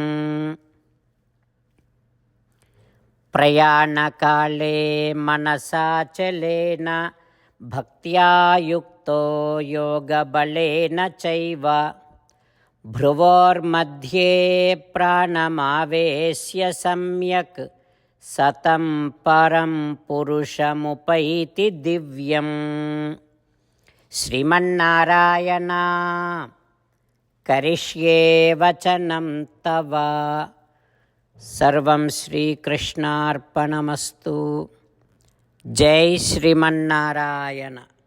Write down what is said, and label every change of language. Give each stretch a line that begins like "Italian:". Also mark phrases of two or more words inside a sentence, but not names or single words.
Sanskrit: ప్రయాణకాలే మనసాచలేన భక్త్యా యుక్తో యోగబలేన చైవ భ్రువోర్మధ్యే ప్రాణమావేశ్య సమ్యక్ సతం పరం పురుషముపైతి దివ్యం. శ్రీమన్నారాయణ కరిష్యే వచనం తవ. సర్వం శ్రీకృష్ణార్పణమస్తు. జై శ్రీమన్నారాయణ.